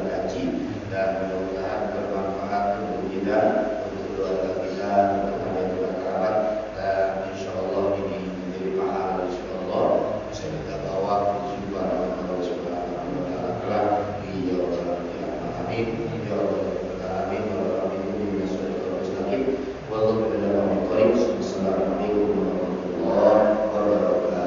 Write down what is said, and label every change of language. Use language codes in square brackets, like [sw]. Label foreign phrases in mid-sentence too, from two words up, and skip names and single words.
[id] kaji dan mudah-mudahan bermanfaat untuk kita, untuk keluarga kita, untuk teman-teman kerabat dan insyaallah ini menjadi pahala insyaallah bisa kita bawa jumpa dengan Allah [ar] سبحانه وتعالى في يوم القيامة. آمين يا رب العالمين ورب المستقيم والله أعلم بالصواب. السلام عليكم ورحمة الله وبركاته.